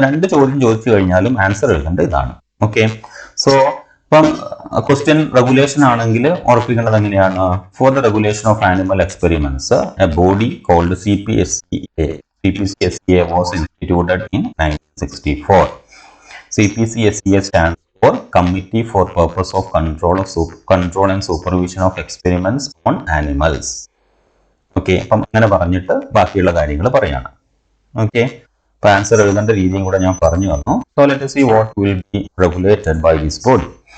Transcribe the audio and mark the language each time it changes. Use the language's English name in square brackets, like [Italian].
[Malayalam] അപ്പൊ 2 ചോദ്യം ചോദിച്ചു കഴിഞ്ഞാലും ആൻസർ എഴുതേണ്ടത് ഇതാണ്. ഓക്കെ, സോ ഇപ്പം ക്വസ്റ്റ്യൻ റെഗുലേഷൻ ആണെങ്കിൽ ഉറപ്പിക്കേണ്ടത് എങ്ങനെയാണ്, [English] For the regulation of animal experiments a body called CPC-SCA was instituted in 1964. CPC-SCA stands for Committee for Purpose of Control and Supervision of Experiments on Animals. [Malayalam] Okay, അപ്പം അങ്ങനെ പറഞ്ഞിട്ട് ബാക്കിയുള്ള കാര്യങ്ങൾ പറയാണ്. Okay, അപ്പോൾ answer എഴുതേണ്ട രീതിയും കൂടെ ഞാൻ പറഞ്ഞു തന്നു. [English] So let us see what will be regulated by this body.